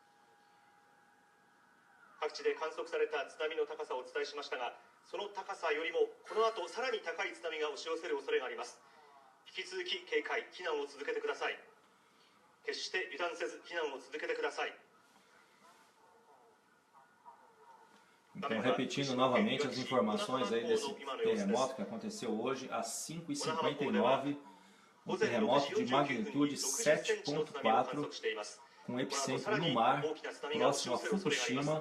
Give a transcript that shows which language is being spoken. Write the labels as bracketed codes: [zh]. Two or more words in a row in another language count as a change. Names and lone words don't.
[ja] 各地で観測された津波の高さをお伝えしましたが、その高さよりもこの後さらに高い津波が押し寄せる恐れがあります。引き続き警戒、避難を続けてください。決して油断せず避難を続けてください。 [pt] Então, repetindo novamente as informações aí desse terremoto que aconteceu hoje às 5h59, um terremoto de magnitude 7.4, com epicentro no mar, próximo a Fukushima.